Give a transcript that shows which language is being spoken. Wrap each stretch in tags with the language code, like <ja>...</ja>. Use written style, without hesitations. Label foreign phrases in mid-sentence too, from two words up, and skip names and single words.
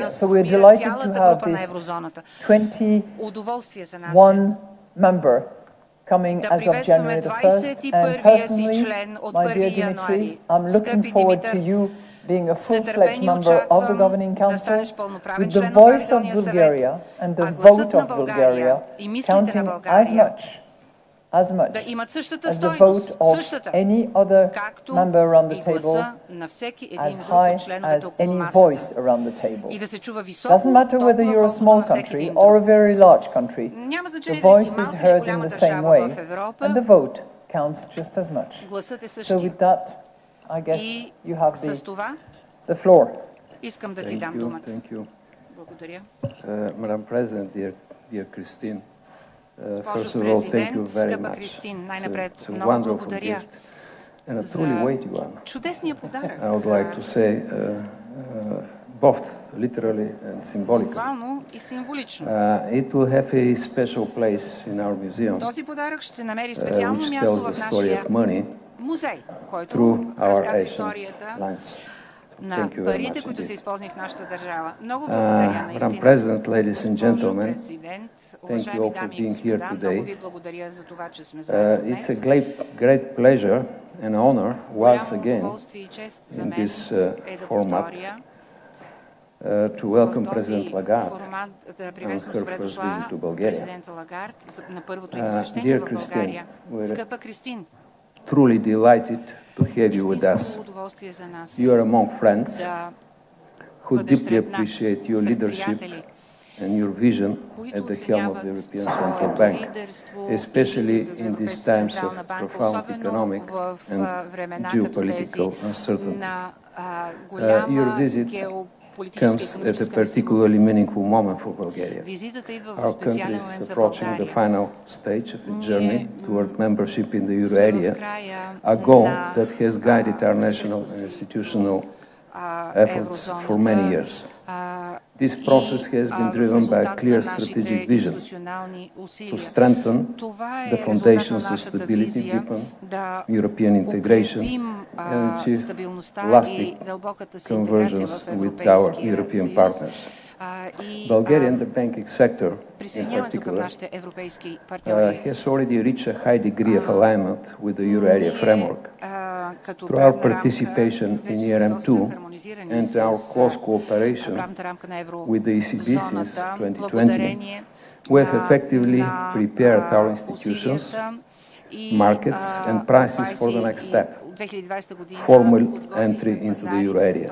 <en>So we're delighted to have this 21 member coming as of January the 1st, and personally, my dear Dimitri, I'm looking forward to you being a full-fledged member of the Governing Council, with the voice of Bulgaria and the vote of Bulgaria counting as much as much</en> <bg>да имат същата</bg> <en>as the vote</en> <bg>стойност,</bg> <en>of</en> <bg>същата,</bg> <en>any other</en> <bg>както</bg> <en>member around the</en> <bg>и</bg> <en>table,</en> <bg>гласа на всеки един</bg> <en>as</en> <bg>друг</bg> <en>high</en> <bg>от членовете</bg> <en>as</en> <bg>около</bg> <en>any voice</en> <bg>масата.</bg> <en>around the table.</en> <bg>И да се чува високо,</bg> <en>Doesn't matter whether</en> <bg>толкова</bg> <en>you're a</en> <bg>колкото</bg> <en>small</en> <bg>на всеки</bg> <en>country</en> <bg>един</bg> <en>or a</en> <bg>друг.</bg> <en>very large country.</en> <bg>Няма</bg> <en>The</en> <bg>значение дали си</bg> <en>voice is</en> <bg>малка или</bg> <en>heard in</en> <bg>голяма</bg> <en>the same</en> <bg>държава</bg> <en>way,</en> <bg>в Европа,</bg> <en>and the vote counts just as much.</en> <bg>гласът е</bg> <en>So</en> <bg>същия.</bg> <en>with that, I guess</en> <bg>И</bg> <en>you have</en> <bg>с това</bg> <en>the floor.</en> <bg>искам да ти дам думата.</bg> <en>Thank you.</en> <bg>Благодаря.</bg> <en>Madam President, dear Christine, first</en> <bg>Госпожо</bg> <en>of all, thank you</en> <bg>президент,</bg> <en>very</en> <bg>скъпа</bg> <en>much.</en> <bg>Кристин,</bg> <en>It's</en> <bg>най-напред</bg> <en>a</en> <bg>много</bg> <en>wonderful</en> <bg>благодаря</bg> <en>gift and a truly weighty one.</en> <bg>чудесния подарък.</bg> <en>I would like to say both literally and symbolically.</en> <bg>Буквално и символично.</bg> <en>It will have a special place in our museum,</en> <bg>Този подарък ще намери специално</bg> <en>which</en> <bg>място</bg> <en>tells the</en> <bg>в</bg> <en>story</en> <bg>нашия</bg> <en>of money</en> <bg>музей, който</bg> <en>through our</en> <bg>разказва</bg> <en>Asian</en> <bg>историята</bg> <en>lines.</en> <bg>на</bg> <en>Thank you very</en> <bg>парите,</bg> <en>much</en> <bg>които се</bg> <en>indeed.</en> <bg>използвани в нашата държава. Много благодаря</bg> <en>Madam</en> <bg>наистина.</bg> <en>President, ladies and</en> <bg>Госпожо</bg> <en>gentlemen,</en> <bg>президент,</bg> <en>you</en> <bg>уважаеми</bg> <en>all for</en> <bg>дами и</bg> <en>being here</en> <bg>господа,</bg> <en>today.</en> <bg>много ви благодаря за това, че сме заедно</bg> <en>It's a</en> <bg>днес.</bg> <en>great pleasure and honor once</en> <bg>Голямо</bg> <en>again</en> <bg>удоволствие и чест за</bg> <en>in</en> <bg>мен</bg> <en>this</en> <bg>е да</bg> <en>format</en> <bg>повторя</bg> <en>to welcome</en> <bg>в този</bg> <en>President Lagarde</en> <bg>формат да</bg> <en>on</en> <bg>приветствам</bg> <en>her</en> <bg>добре</bg> <en>first</en> <bg>дошла</bg> <en>visit to Bulgaria.</en> <bg>президента Лагард на първото й посещение</bg> <en>Dear</en> <bg>в</bg> <en>Christine,</en> <bg>България.</bg> <en>we're</en> <bg>Скъпа Кристин,</bg> <en>truly delighted to have you with</en> <bg>истинско</bg> <en>us.</en> <bg>удоволствие за нас</bg> <en>You are among friends</en> <bg>да</bg> <en>who</en> <bg>бъдеш</bg> <en>deeply</en> <bg>сред нас,</bg> <en>appreciate your</en> <bg>сред</bg> <en>leadership</en> <bg>приятели,</bg> <en>and your vision</en> <bg>които</bg> <en>at the helm of</en> <bg>оценяват</bg> <en>the European Central</en> <bg>твоето</bg> <en>Bank,</en> <bg>лидерство</bg> <en>especially</en> <bg>и визията за</bg> <en>in these</en> <bg>Европейската</bg> <en>times of</en> <bg>централна банка,</bg> <en>profound</en> <bg>особено</bg> <en>economic</en> <bg>в</bg> <en>and</en> <bg>времена като тези</bg> <en>geopolitical uncertainty.</en> <bg>на</bg> <en>Your</en> <bg>голяма</bg> <en>visit</en> <bg>геополитическа и</bg> <en>comes at a</en> <bg>икономическа</bg> <en>particularly</en> <bg>несигурност.</bg> <en>meaningful moment for Bulgaria.</en> <bg>Визитата идва в</bg> <en>Our country</en> <bg>специален</bg> <en>is</en> <bg>момент за</bg> <en>approaching the</en> <bg>България.</bg> <en>final stage of its journey toward membership in the euro</en> <bg>Сме в</bg> <en>area,</en> <bg>края</bg> <en>a goal</en> <bg>на</bg> <en>that has guided our national</en> <bg>пътешествието</bg> <en>and</en> <bg>си</bg> <en>institutional</en> <bg>до</bg> <en>efforts for many</en> <bg>еврозоната.</bg> <en>years. This process has been driven by a clear strategic vision to strengthen the foundations of stability, deepen European integration, and achieve lasting convergence with our European partners. Bulgaria and the banking sector, in</en> <bg>присъединяването към</bg> <en>particular,</en> <bg>нашите европейски партньори.</bg> <en>has already reached a high degree of alignment with the euro area framework. Through our participation in ERM2 and our close cooperation with the ECB since 2020, we have effectively prepared our institutions, markets and prices for the next step, formal entry into the euro area.</en>